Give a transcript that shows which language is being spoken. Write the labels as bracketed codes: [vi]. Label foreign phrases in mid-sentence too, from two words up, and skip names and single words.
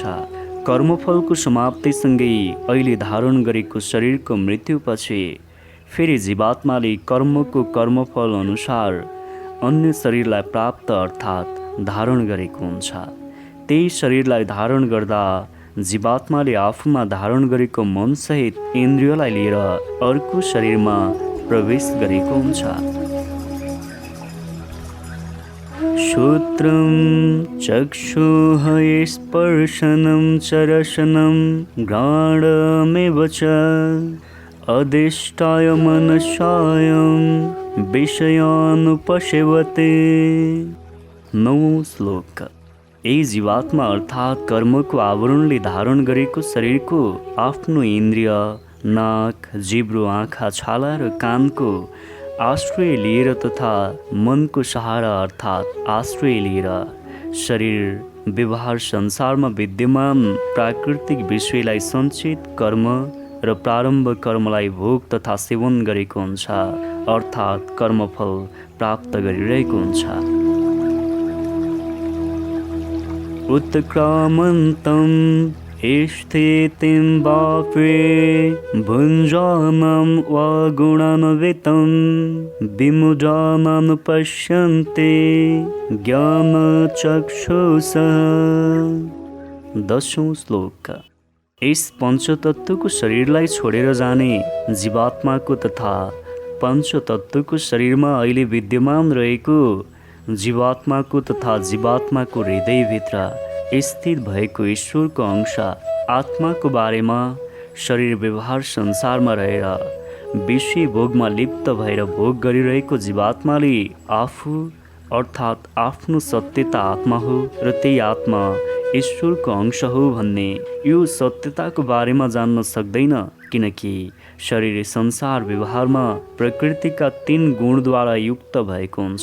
[ne] कर्मफलको समाप्तिसँगै अहिले धारण गरेको शरीरको मृत्युपछि फेरि जीवात्माले कर्मको कर्मफल अनुसार अन्य शरीरलाई प्राप्त अर्थात् धारण गरेको हुन्छ। त्यही शरीरलाई धारण गर्दा जीवात्माले आफूमा धारण गरेको मनसहित इन्द्रियलाई लिएर अर्को शरीरमा प्रवेश गरेको हुन्छ। [sa] श्रोत्रं चक्षुः स्पर्शनं च रसनं घ्राणमेव च अधिष्ठाय मनसायं विषयानुपसेवते। [ne] 9औं श्लोक। यही जीवात्मा अर्थात् कर्मको आवरणले धारण गरेको शरीरको आफ्नो इन्द्रिय नाक जिब्रो आँखा छाला र कानको आश्रय लिएर तथा मनको सहारा अर्थात् आश्रय लिएर शरीर व्यवहार संसारमा विद्यमान प्राकृतिक विषयलाई सञ्चित कर्म र प्रारम्भ कर्मलाई भोग तथा सेवन गरेको हुन्छ, अर्थात् कर्मफल प्राप्त गरिरहेको हुन्छ। [sa] उत्क्रामन्तं स्थितिं वाप्रे भुञ्जानं वा गुणान्वितं विमुढानान् पश्यन्ते ज्ञानचक्षुषः। [ne] 10औं श्लोक। यस पञ्चतत्त्वको शरीरलाई छोडेर जाने जीवात्माको तथा पञ्चतत्त्वको शरीरमा अहिले विद्यमान रहेको जीवात्माको तथा जीवात्माको हृदयभित्र स्थित भएको ईश्वरको अंश आत्माको बारेमा शरीर व्यवहार संसारमा रहेर विषय भोगमा लिप्त भएर भोग गरिरहेको जीवात्माले आफू अर्थात् आफ्नो सत्यता आत्मा हो र त्यही आत्मा ईश्वरको अंश हो भन्ने यो सत्यताको बारेमा जान्न सक्दैन, किनकि शरीर संसार व्यवहारमा प्रकृतिका 3 गुणद्वारा युक्त भएको हुन्छ।